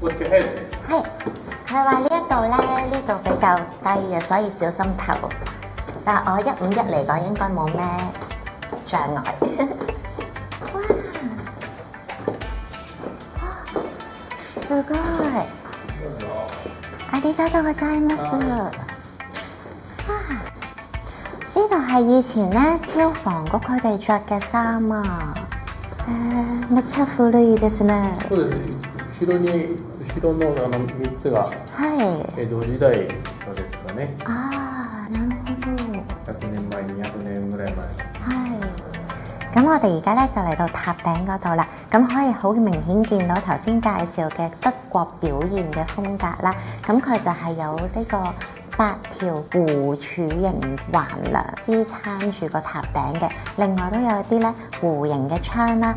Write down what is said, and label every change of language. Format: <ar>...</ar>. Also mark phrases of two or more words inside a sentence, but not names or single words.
<yue>係，佢話呢一度咧，呢度比較低嘅，所以小心頭。但係我151嚟講應該冇咩障礙。</yue> <ja>哇！ すごい。ありがとうございます。哇！</ja> <yue>呢度係以前咧消防局佢哋着嘅衫啊。</yue> <ja>めっちゃ古いですね。そうです。後ろの3つが江戸時代のですかね。啊，なるほど。 100年前、200年ぐらい前。</ja> <yue>咁我哋而家咧就嚟到塔頂嗰度啦，咁可以好明顯見到頭先介紹嘅德國表現嘅風格啦，咁佢就係有呢個8條弧柱形橫梁支撐住個塔頂嘅，另外都有啲咧弧形嘅窗啦。</yue>